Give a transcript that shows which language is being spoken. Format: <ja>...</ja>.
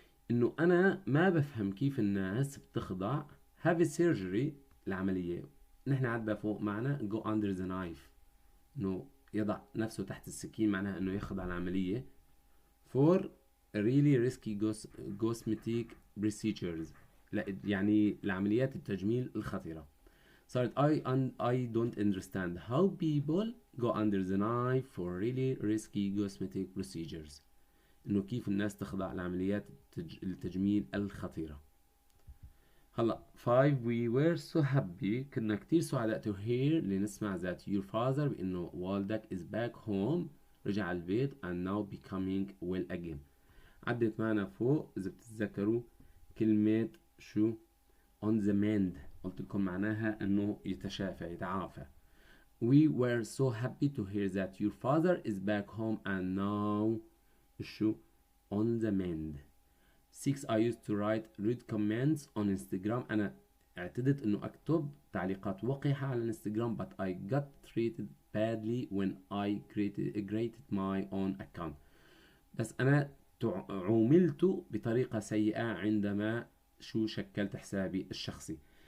<ar>انه انا ما بفهم كيف الناس بتخضع</ar> <en>have a surgery</en> <ar>العملية، نحن عدنا فوق معنا</ar> <en>go under the knife،</en> <ar>انه يضع نفسه تحت السكين، معناها انه يخضع العملية</ar> <en>for really risky cosmetic procedures،</en> <ar>لا يعني العمليات التجميل الخطيرة. صارت</ar> <en>I don't understand how people go under the knife for really risky cosmetic procedures،</en> <ar>انه كيف الناس تخضع لعمليات التجميل الخطيرة. هلا</ar> <en>5 we were so happy</en> <ar>كنا كتير سعداء</ar> <en>to hear</en> <ar>لنسمع</ar> <en>that your father</en> <ar>بانه والدك</ar> <en>is back home</en> <ar>رجع البيت</ar> <en>and now becoming well again.</en> <ar>عدت معنا فوق اذا بتتذكروا كلمة شو</ar> <en>on the mend،</en> <ar>قلت لكم معناها انه يتشافى يتعافى.</ar> <en>We were so happy to hear that your father is back home and now</en> <ar>شو</ar> <en>on the mend. 6 I used to write rude comments on Instagram.</en> <ar>أنا اعتدت إنه أكتب تعليقات وقحة على الانستغرام</ar> <en>but I got treated badly when I created my own account.</en> <ar>بس أنا عوملت بطريقة سيئة عندما شكلت حسابي الشخصي.</ar>